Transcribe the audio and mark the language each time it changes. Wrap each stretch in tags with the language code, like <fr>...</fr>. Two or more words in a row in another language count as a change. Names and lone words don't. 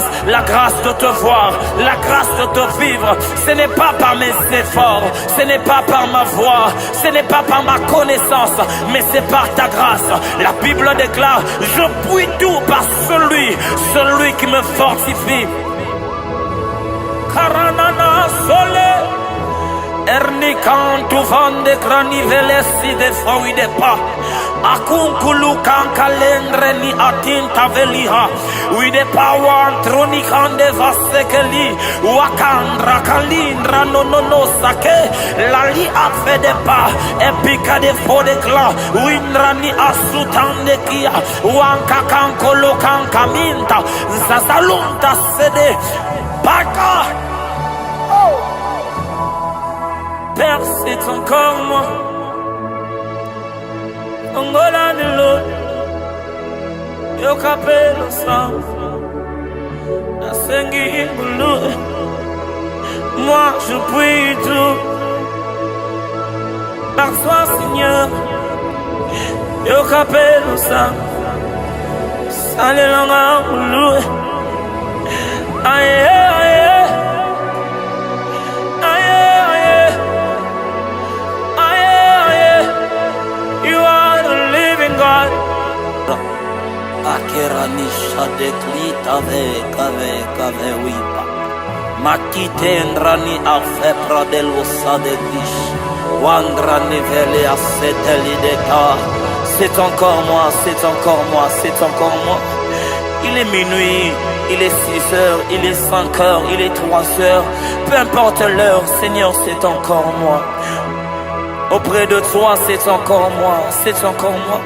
<fr>La grâce de te voir, la grâce de te vivre. Ce n'est pas par mes efforts, ce n'est pas par ma voix, ce n'est pas par ma connaissance, mais c'est par ta grâce. La Bible déclare: je puis tout par celui qui me fortifie. Karanana sole, erni kantu vande krani velesi de fawi de pa. Akunkulu kankalendre ni atinta veliha. Uide pawan troni kande vasekeli. Wakandra kalindra no sake. Lali afe de pa. Epika de fo de kla. Windra ni asutande kia. Wanka kankolo kankaminta. Zasalunta sede. Baka. Père, c'est encore moi. Angola de l'eau, yo capello sang, la sengi boulou. Moi je prie tout, par toi Seigneur, yo capello sang, sale langa boulou. Aye aye. Akerani shadekli kave wipa. Makite ndrani afe pradelo sadeglish. Wandrani vele aseteli deka. C'est encore moi, c'est encore moi, c'est encore moi. Il est minuit, il est 6 heures, il est 5 heures, il est 3 heures. Peu importe l'heure, Seigneur, c'est encore moi. Auprès de toi, c'est encore moi, c'est encore moi.</fr>